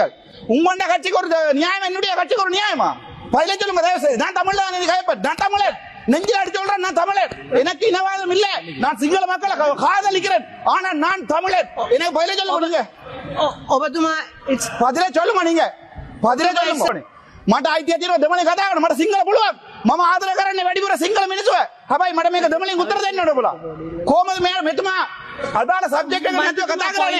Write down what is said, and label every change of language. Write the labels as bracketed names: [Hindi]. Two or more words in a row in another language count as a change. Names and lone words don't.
[Tamil] உங்களோட கட்சிக்கு ஒரு நியாயம், என்னுடைய கட்சிக்கு ஒரு நியாயமா? பதில சொல்லுங்க தயவு செய்து. நான் தமிழ் தான் கைப்பற்ற, நான் தமிழர், நெஞ்சில் அடிச்சு சொல்றேன். நான் தமிழர், எனக்கு இனவாதம் இல்ல. நான் சிங்கள மக்களை காதலிக்கிறேன். ஆனா நான் தமிழர். எனக்கு பதில சொல்லுங்க. பதில சொல்லுங்க. நீங்க பதில சொல்லுங்க. [Sinhala] මට අයිතිය තියෙනවා දෙමළේ කතා කරන්න. මට සිංහල පුළුවන්. මම ආදර කරන්නේ වැඩිපුර සිංහල මිනිස්සුව. හැබැයි මට මේක දෙමළෙන් උත්තර දෙන්න ඕන බුලා. කොහමද මෙයා මෙතුමා අදාළ සබ්ජෙක්ට් එක නැතුව කතා කරන්නේ?